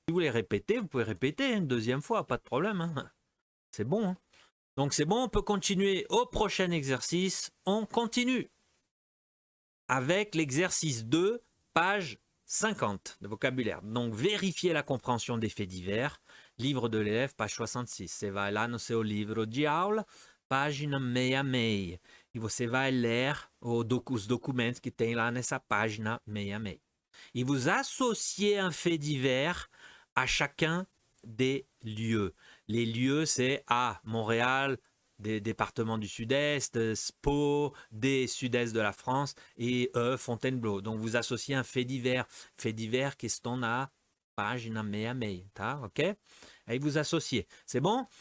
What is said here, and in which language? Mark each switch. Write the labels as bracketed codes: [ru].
[fr] Si vous les répétez, vous pouvez répéter une deuxième fois, pas de problème. Hein. C'est bon. Hein. Donc c'est bon, on peut continuer au prochain exercice. On continue avec l'exercice 2, page 50 de vocabulaire. Donc vérifiez la compréhension des faits divers. Livre de l'élève, page 66. [pt] Você vai lá no seu livro de aula, página 66. E você vai ler os documentos que tem lá nessa página 66. [fr] Et vous associez un fait divers à chacun des lieux. Les lieux, c'est A, Montréal, des départements du sud-est, Pau, des sud-est de la France, et E, Fontainebleau. Donc vous associez un fait divers [pt] que estão na página 66, tá? [fr] Ok? Et vous associez. C'est bon?